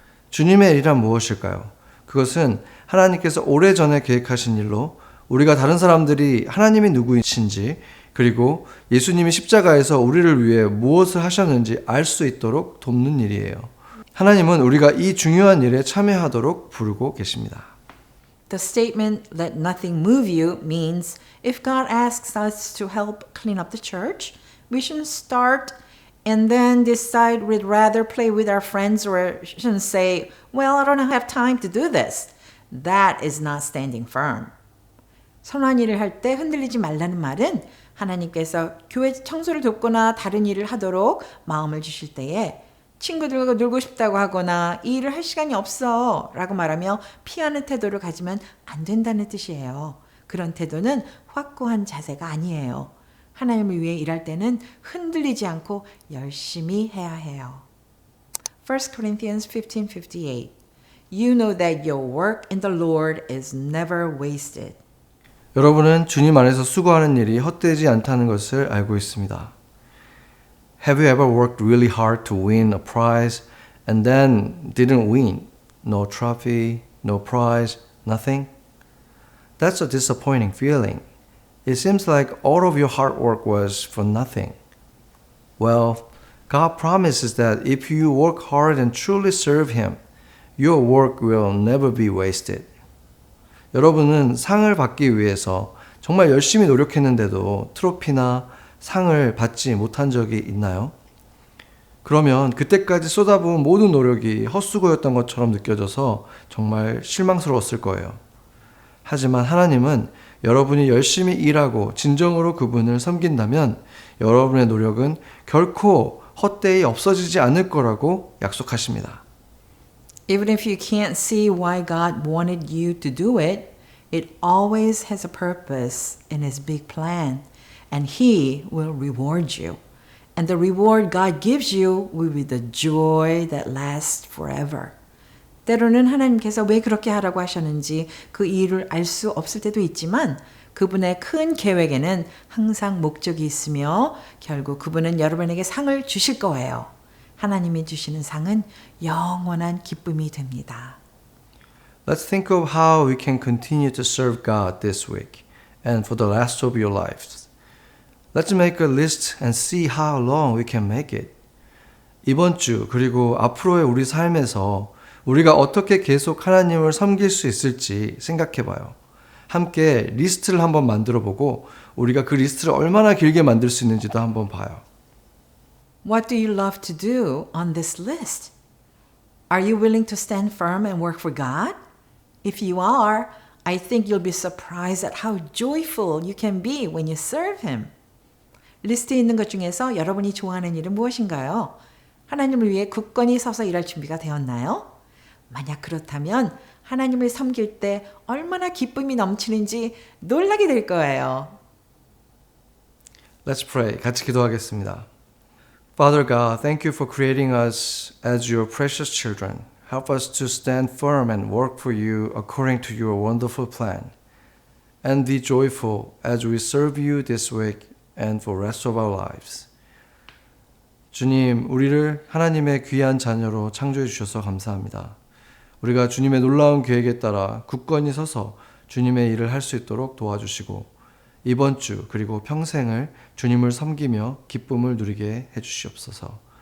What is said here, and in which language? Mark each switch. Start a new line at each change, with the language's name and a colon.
Korean: 주님의 일이란 무엇일까요? 그것은 하나님께서 오래전에 계획하신 일로 우리가 다른 사람들이 하나님이 누구이신지 그리고 예수님이 십자가에서 우리를 위해 무엇을 하셨는지 알 수 있도록 돕는 일이에요. 하나님은 우리가 이 중요한 일에 참여하도록 부르고 계십니다.
English: The statement, let nothing move you, means if God asks us to help clean up the church, we shouldn't start and then decide we'd rather play with our friends or shouldn't say, well, I don't have time to do this. That is not standing firm.
Korean: 선한 일을 할 때 흔들리지 말라는 말은 하나님께서 교회 청소를 돕거나 다른 일을 하도록 마음을 주실 때에 친구들과 놀고 싶다고 하거나 이 일을 할 시간이 없어 라고 말하며 피하는 태도를 가지면 안 된다는 뜻이에요. 그런 태도는 확고한 자세가 아니에요. 하나님을 위해 일할 때는 흔들리지 않고 열심히 해야 해요.
English: 1 Corinthians 15:58. You know that your work in the Lord is never wasted.
Korean: 여러분은 주님 안에서 수고하는 일이 헛되지 않다는 것을 알고 있습니다.
English: Have you ever worked really hard to win a prize and then didn't win? No trophy, no prize, nothing? That's a disappointing feeling. It seems like all of your hard work was for nothing. Well, God promises that if you work hard and truly serve Him, your work will never be wasted.
Korean: 여러분은 상을 받기 위해서 정말 열심히 노력했는데도 트로피나 상을 받지 못한 적이 있나요? 그러면 그때까지 쏟아부은 모든 노력이 헛수고였던 것처럼 느껴져서 정말 실망스러웠을 거예요. 하지만 하나님은 여러분이 열심히 일하고 진정으로 그분을 섬긴다면 여러분의 노력은 결코 헛되이 없어지지 않을 거라고 약속하십니다.
English: Even if you can't see why God wanted you to do it, it always has a purpose in His big plan, and He will reward you. And the reward God gives you will be the joy that lasts forever.
Korean: 때로는 하나님께서 왜 그렇게 하라고 하셨는지 그 이유를 알 수 없을 때도 있지만 그분의 큰 계획에는 항상 목적이 있으며 결국 그분은 여러분에게 상을 주실 거예요. 하나님이 주시는 상은 영원한 기쁨이 됩니다.
English: Let's think of how we can continue to serve God this week and for the rest of your lives. Let's make a list and see how long we can make it.
Korean: 이번 주 그리고 앞으로의 우리 삶에서 우리가 어떻게 계속 하나님을 섬길 수 있을지 생각해 봐요. 함께 리스트를 한번 만들어 보고 우리가 그 리스트를 얼마나 길게 만들 수 있는지도 한번 봐요.
English: What do you love to do on this list? Are you willing to stand firm and work for God? If you are, I think you'll be surprised at how joyful you can be when you serve Him.
Korean: 리스트에 있는 것 중에서 여러분이 좋아하는 일은 무엇인가요? 하나님을 위해 굳건히 서서 일할 준비가 되었나요? 만약 그렇다면 하나님을 섬길 때 얼마나 기쁨이 넘치는지 놀라게 될 거예요.
English: Let's pray.
Korean: 같이 기도하겠습니다.
English: Father God, thank you for creating us as your precious children. Help us to stand firm and work for you according to your wonderful plan. And be joyful as we serve you this week and for the rest of our lives.
Korean: 주님, 우리를 하나님의 귀한 자녀로 창조해 주셔서 감사합니다. 우리가 주님의 놀라운 계획에 따라 굳건히 서서 주님의 일을 할 수 있도록 도와주시고 이번 주 그리고 평생을 주님을 섬기며 기쁨을 누리게 해주시옵소서.